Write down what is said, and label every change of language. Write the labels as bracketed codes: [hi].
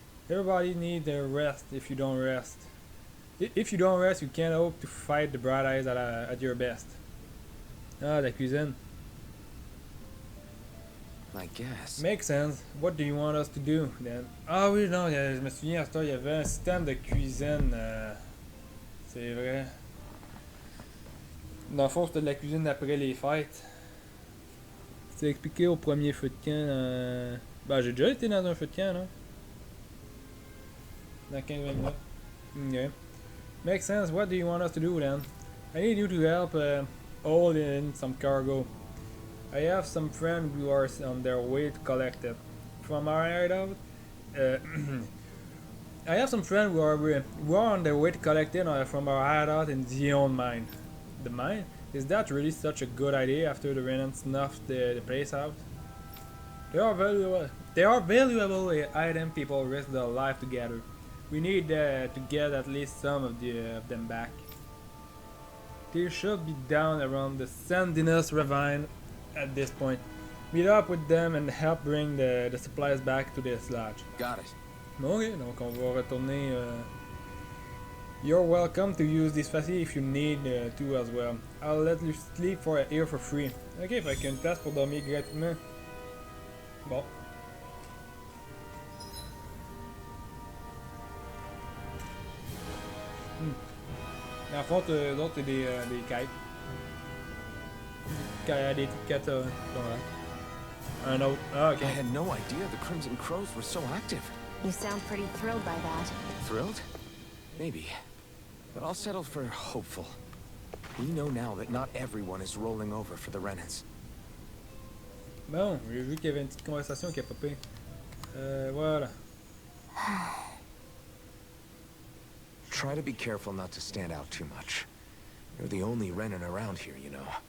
[en] Everybody needs a rest. If you don't rest, you can't hope to fight the bright eyes at your best. [fr] Ah, la cuisine. [en] I guess. Makes sense. What do you want us to do, then? [fr] Ah oui, non, je me souviens, à ce temps, il y avait un système de cuisine. C'est vrai. Dans le fond, c'était de la cuisine après les fêtes. C'est expliqué au premier feu de camp. Ben, j'ai déjà été dans un feu de camp, non? Dans 15 minutes. Okay. [en] Makes sense. What do you want us to do, then? I need you to help haul in some cargo. I have some friends who are on their way to collect it. From our hideout, I have some friends who are on their way to collect it from our hideout in Shionne mine. The mine? Is that really such a good idea after the Renan snuffed the place out? They are valuable items people risk their life to gather. We need to get at least some of them back. They should be down around the Sandinus ravine at this point. Meet up with them and help bring the supplies back to this lodge. Got it. [fr] Ok, donc on va retourner. [en] You're welcome to use this facility if you need to as well. I'll let you sleep here for free. [fr] Ok, fait qu'il y a une place pour dormir gratuitement. Bon. En fond, d'autres, c'est des kites. Des petites quêtes, un autre. Ah, ok. [en] I had no idea the Crimson Crows were so active. You sound pretty thrilled by that. Thrilled? Maybe. But I'll settle for hopeful. We know now that not everyone is rolling over for the Renans. [fr] Bon, j'ai vu qu'il y avait une petite conversation qui a popé. Voilà. [en] Try to be careful not to stand out too much. You're the only Renan around here, you know.